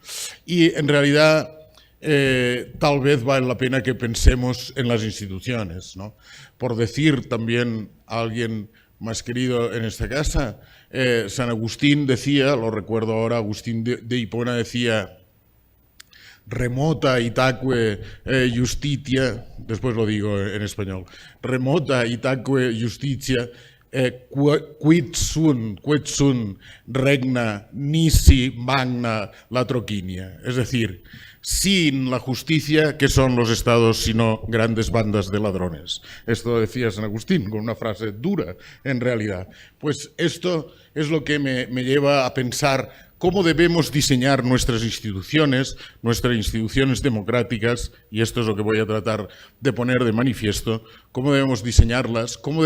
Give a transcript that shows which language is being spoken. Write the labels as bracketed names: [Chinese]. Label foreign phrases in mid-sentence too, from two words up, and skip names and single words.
[Spanish] Y en realidad tal vez vale la pena que pensemos en las instituciones, ¿no? Por decir también a alguien más querido en esta casa, San Agustín decía, lo recuerdo ahora, Agustín de Hipona decía: [Latin] remota itaque justitia, [Spanish] después lo digo en español, [Latin] remota itaque justitia, quid sunt regna nisi magna latroquinia. [Spanish] Es decir, sin la justicia, ¿qué son los estados sino grandes bandas de ladrones? Esto decía San Agustín, con una frase dura en realidad. Pues esto es lo que me lleva a pensar cómo debemos diseñar nuestras instituciones democráticas, y esto es lo que voy a tratar de poner de manifiesto, cómo debemos diseñarlas